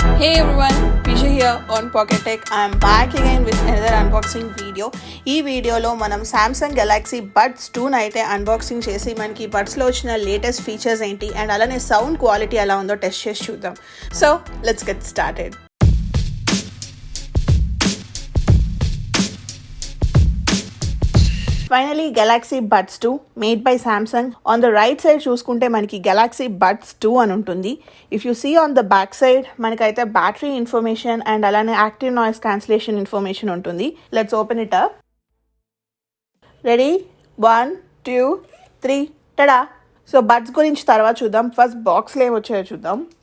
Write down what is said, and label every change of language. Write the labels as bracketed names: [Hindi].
[English] Hey everyone, Pisha here on Pocket Tech. I am back again with another unboxing video. [Telugu] ఈ వీడియోలో మనం Samsung Galaxy Buds 2 అయితే unboxing చేసి మనకి బడ్స్లో వచ్చిన లేటెస్ట్ ఫీచర్స్ ఏంటి అండ్ అలానే సౌండ్ క్వాలిటీ ఎలా ఉందో టెస్ట్ చేసి చూద్దాం. [English] So let's get started. Finally, Galaxy Buds 2 made by Samsung. On the right side [Telugu] చూసుకుంటే మనకి [English] Galaxy Buds 2 [Telugu] అని ఉంటుంది. [English] If you see on the back side [Telugu] మనకైతే బ్యాటరీ ఇన్ఫర్మేషన్ అండ్ అలానే యాక్టివ్ నాయిస్ క్యాన్సిలేషన్ ఇన్ఫర్మేషన్ ఉంటుంది. [English] Let's open it up. Ready 1 2 3 tada. [Telugu] So buds గురించి తర్వాత చూద్దాం. ఫస్ట్ బాక్స్లో ఏమొచ్చాయో చూద్దాం.